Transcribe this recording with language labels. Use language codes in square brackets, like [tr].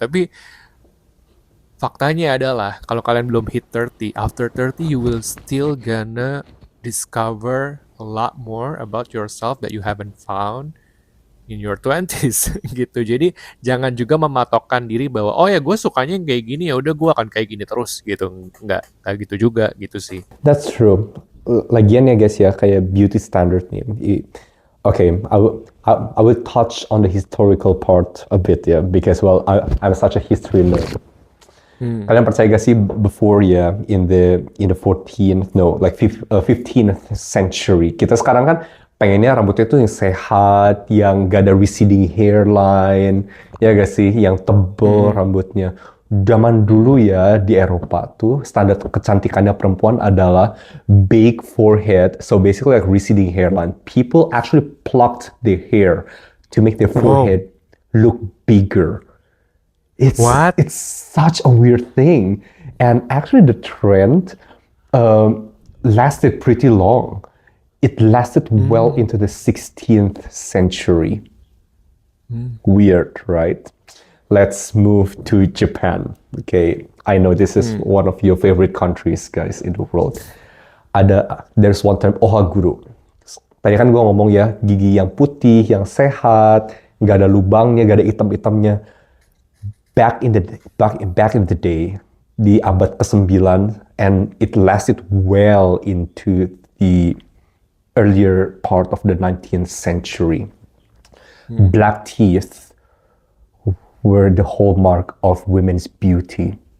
[id] Tapi faktanya adalah kalau kalian belum [en] hit 30, after 30 you will still gonna discover a lot more about yourself that you haven't found in your 20s gitu. [id] Jadi jangan juga mematokkan diri bahwa oh ya gue sukanya yang kayak gini, ya udah gue akan kayak gini terus gitu. Nggak gitu juga gitu sih. [en] That's true. [id] Lagian ya guys ya, kayak [en] beauty standard [id] nih. [en] Okay, I will touch on the historical part a bit, yeah, because well, I'm such a history nerd. [id] Kalian percaya gak sih [en] before [id] ya [en] in the 14th no like 15th century [id] kita sekarang kan pengennya rambutnya tuh yang sehat, yang gak ada [en] receding hairline, [id] ya gak sih, yang tebel rambutnya. Zaman dulu ya di Eropa tuh standar kecantikannya perempuan adalah [en] big forehead, so basically like receding hairline. People actually plucked their hair to make their Wow. forehead look bigger. What? It's such a weird thing, and actually the trend lasted pretty long. It lasted well into the 16th century. Weird, right? Let's move to Japan. Okay, I know this is one of your favorite countries, guys, in the world. There's one term ohaguru. [id] Tadi kan gue ngomong ya, gigi yang putih, yang sehat, nggak ada lubangnya, nggak ada hitam-hitamnya. [en] Back in the day, [id] di abad ke-9, [en] and it lasted well into the earlier part of the 19th century. Black teeth were the hallmark of women's beauty.